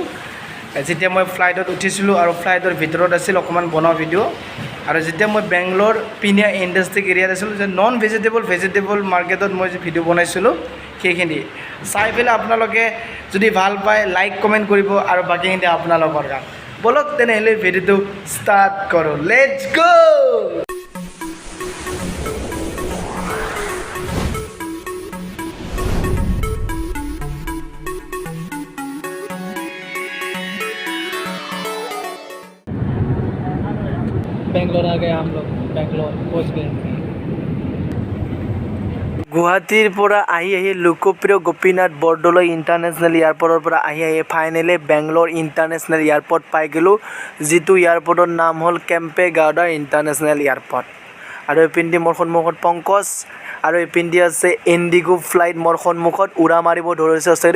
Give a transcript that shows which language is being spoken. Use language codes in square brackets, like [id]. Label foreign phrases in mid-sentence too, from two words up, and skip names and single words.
[as] যেতিয়া মই ফ্লাইটত উঠিছিলোঁ আৰু ফ্লাইটৰ ভিতৰত আছিল অকণমান বনোৱা ভিডিঅ', আৰু যেতিয়া মই বেংগলোৰ পিনিয়া ইণ্ডাষ্ট্ৰিক এৰিয়াত আছিলোঁ, যে [en] non vegetable [as] মাৰ্কেটত মই যে ভিডিঅ' বনাইছিলোঁ সেইখিনি চাই পেলাই আপোনালোকে যদি ভাল পায় [en] like comment [as] কৰিব, আৰু বাকীখিনি আপোনালোকৰ কাম। বলক তেনেহ'লে ভিডিঅ'টো ষ্টাৰ্ট কৰোঁ। [en] let's go'. [hi] बेंगलोर आ गए हम लोग, बेंगलोर पहुंच गए। [as] গুৱাহাটীৰ পৰা আহি লোকপ্ৰিয় গোপীনাথ বৰদলৈ ইণ্টাৰনেশ্যনেল এয়াৰপৰ্টৰ পৰা আহি ফাইনেলি বেংগলোৰ ইণ্টাৰনেশ্যনেল এয়াৰপৰ্ট পাই গ'লোঁ, যিটো এয়াৰপৰ্টৰ নাম হ'ল কেম্পে গাৰ্ডা ইণ্টাৰনেশ্যনেল এয়াৰপৰ্ট। আৰু এইপিনে মোৰ সন্মুখত পংকজ, আৰু এইপিনে আছে ইণ্ডিগো ফ্লাইট মোৰ সন্মুখত উৰা মাৰিব ধৰিছে সঁচাকৈ।